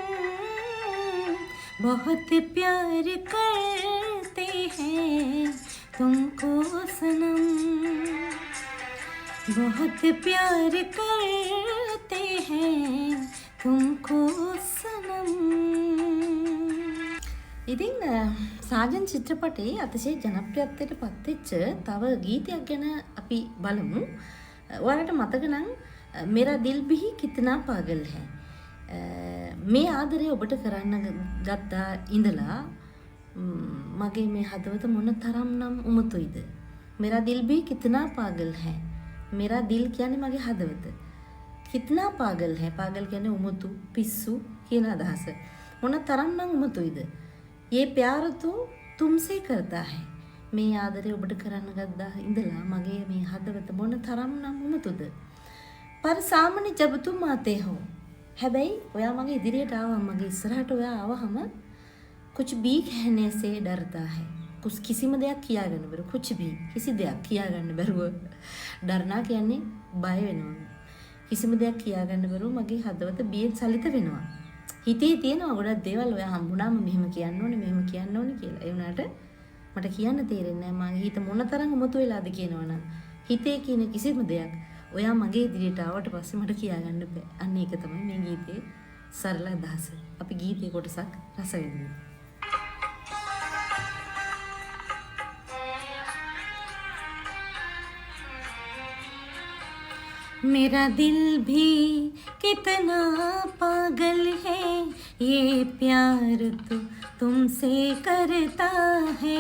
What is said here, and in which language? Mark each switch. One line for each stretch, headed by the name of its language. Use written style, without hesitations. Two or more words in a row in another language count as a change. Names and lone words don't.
Hindi: बहुत प्यार करते हैं तुमको सनम. बहुत प्यार करते हैं तुमको सनम.
Sinhala: ඉතින් සාජන් චිත්‍රපටයේ අතිශය ජනප්‍රියත්වයට පත්වෙච්ච තව ගීතයක් ගැන අපි බලමු. ඔයාලට මතක නම්
Hindi: मेरा दिल भी कितना पागल है.
Sinhala: මේ ආදරය ඔබට කරන්න ගත්තා ඉඳලා මගේ මේ හදවත මොන තරම්නම් උමතුයිද.
Hindi: मेरा दिल भी कितना पागल है. मेरा दिल
Sinhala: කියන්නේ මගේ හදවත.
Hindi: कितना पागल है.
Sinhala: पागल කියන්නේ උමතු, පිස්සු කියන අදහස. මොන තරම්නම් උමතුයිද.
Hindi: ये प्यार तो तुमसे करता है.
Sinhala: මේ ආදරය ඔබට කරන්න ගත්තා ඉඳලා මගේ මේ හදවත මොන තරම්නම් උමතුද.
Hindi: पर सामने जब तुम आते हो.
Sinhala: හැබැයි ඔයා මගේ ඉදිරියට ආවම මගේ ඉස්සරහට ඔයා ආවහම
Hindi: कुछ भी कहने से डरता है.
Sinhala: कुछ කිසිම දෙයක් කියාගන්න බැරුව
Hindi: कुछ भी
Sinhala: කිසි දෙයක් කියාගන්න බැරුව डरना කියන්නේ බය වෙනවා. කිසිම දෙයක් කියාගන්න බැරුව මගේ හදවත බියෙන් සලිත වෙනවා. හිතේ තියෙනවා ගොඩක් දේවල් ඔයා හම්බුනාම මෙහෙම කියන්න ඕනේ මෙහෙම කියන්න ඕනේ කියලා. ඒ වුණාට මට කියන්න තේරෙන්නේ නැහැ මගේ හිත මොන තරම් උමතු වෙලාද කියනවනම් හිතේ කියන කිසිම දෙයක් ඔයා මගේ ඉදිරියට ආවට පස්සේ මට කියාගන්න බෑ. අන්න ඒක තමයි මේ ගීතේ සරල අදහස. අපි ගීතේ කොටසක් රස විඳිමු.
Hindi: मेरा दिल भी कितना पागल है. ये प्यार तो तुमसे करता है.